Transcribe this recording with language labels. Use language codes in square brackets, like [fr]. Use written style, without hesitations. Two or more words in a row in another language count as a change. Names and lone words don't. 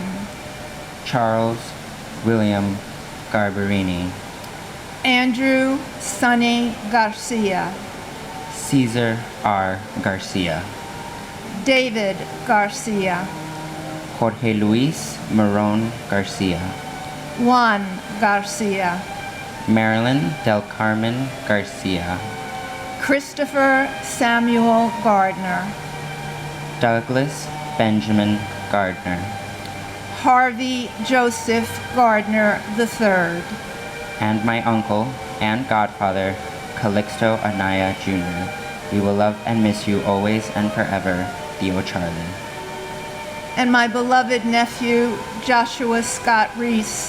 [en] Charles William Garbarini, Andrew Sonny Garcia, Cesar R. Garcia, David Garcia, Jorge Luis Marron Garcia, Juan Garcia, Marilyn Del Carmen Garcia, Christopher Samuel Gardner, Douglas Benjamin Gardner, Harvey Joseph Gardner III, and my uncle and godfather, Calixto Anaya Jr. We will love and miss you always and forever, Theo Charlie. and my beloved nephew, Joshua Scott Reese.